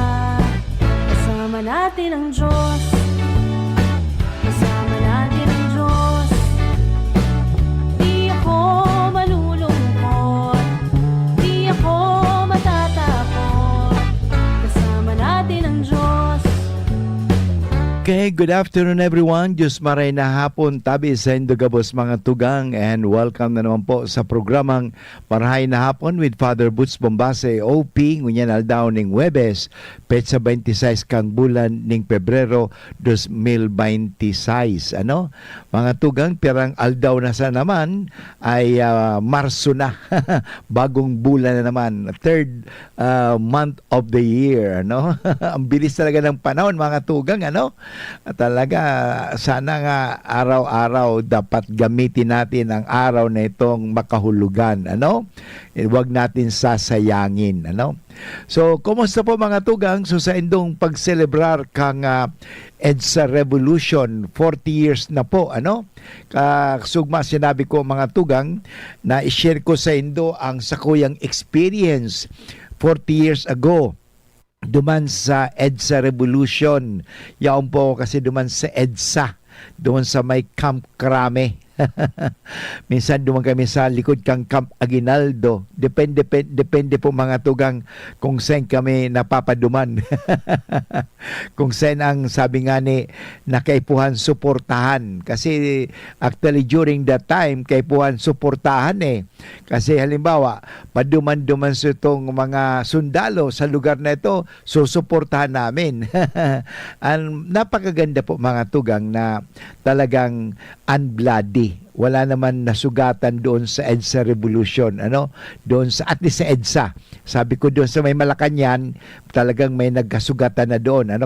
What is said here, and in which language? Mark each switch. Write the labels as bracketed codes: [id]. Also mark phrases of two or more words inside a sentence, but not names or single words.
[tl] Kasama natin ang Diyos, kasama natin ang Diyos. Di ako malulungkot, di ako matatakot. Kasama natin ang Diyos. [en] Okay, good afternoon everyone. [bik] Diyos maray na hapon tabi sa Indogabos mga tugang, [en] and welcome [bik] na naman po sa programang Marahay na Hapon with Father Butz Bombase OP ngunyan aldaw ning Webes petsa 26 kang bulan ning Pebrero 2026. Ano? Mga tugang, pirang aldaw na sa naman ay Marso na. [tl] Bagong bulan na naman. [en] Third month of the year, [tl] ano? Ang bilis talaga ng panahon mga tugang, ano? Talaga, sana nga araw-araw dapat gamitin natin ang araw na itong makahulugan, ano? Huwag natin sasayangin, ano? So, [bik] kumusta po mga tugang? So, sa indong pagselebrar kang EDSA Revolution, 40 years na po, ano? Kasugma sinabi ko mga tugang na i-share ko sa indo ang sakuyang experience [en] 40 years ago [bik] duman sa EDSA Revolution. Yaon po kasi duman sa EDSA, doon sa may Camp Crame. Minsan duman kami sa likod kang Camp Aguinaldo. Depende po mga tugang kung saan kami napapaduman. Kung saan ang sabi nga ni nakaipuhan suportahan. Kasi [en] actually during that time [bik] kaipuhan suportahan eh. [tl] Kasi halimbawa paduman-duman sa itong mga sundalo sa lugar na ito, susuportahan namin. Napakaganda po mga tugang na talagang unbloody. Wala naman nasugatan doon sa EDSA Revolution, ano? Doon sa at least sa EDSA. Sabi ko doon sa may Malacanang, talagang may nagkasugatan na doon, ano?